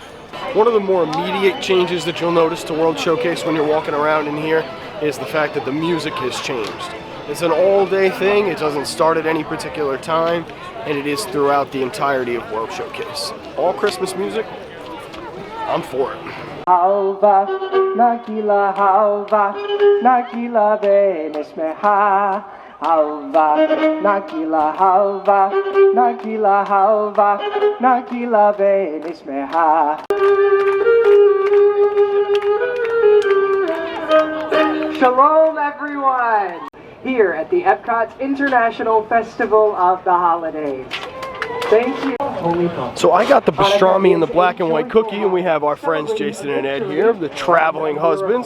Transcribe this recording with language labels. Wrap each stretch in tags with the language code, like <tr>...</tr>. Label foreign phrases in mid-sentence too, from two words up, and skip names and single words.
<en>One of the more immediate changes that you'll notice to World Showcase when you're walking around in here is the fact that the music has changed. It's an all-day thing, it doesn't start at any particular time, and it is throughout the entirety of World Showcase. All Christmas music, I'm for it. Halva, nakila halva, nakila benesmeha. Halva, nakila halva, nakila halva, nakila benesmeha. Shalom, everyone! Here at the Epcot International Festival of the Holidays. Thank you. So I got the pastrami and the black and white cookie, and we have our friends Jason and Ed here, the Traveling Husbands.</en>